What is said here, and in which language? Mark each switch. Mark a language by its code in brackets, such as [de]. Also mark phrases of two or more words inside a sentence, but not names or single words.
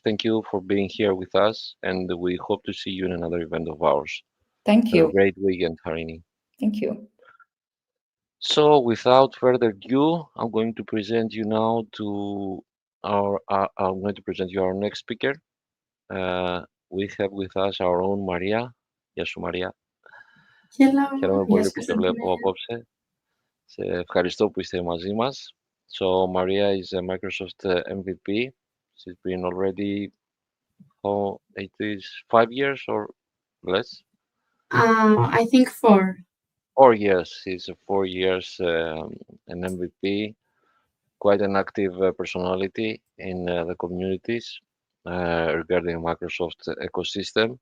[en] Thank you for being here with us, and we hope to see you in another event of ours. Thank Have a you. great weekend, Harini. Thank you. So, without further ado, I'm going to present you now to our next speaker. We have with us our own Maria. [el] Γεια σου, Maria. Χαίρομαι πολύ που σε βλέπω απόψε. Σε ευχαριστώ που είστε μαζί μας. [en] So, Maria is a Microsoft MVP. She's been already, it is 5 years or less? I think 4. 4 years. He's 4 years an MVP, quite an active personality in the communities regarding Microsoft ecosystem.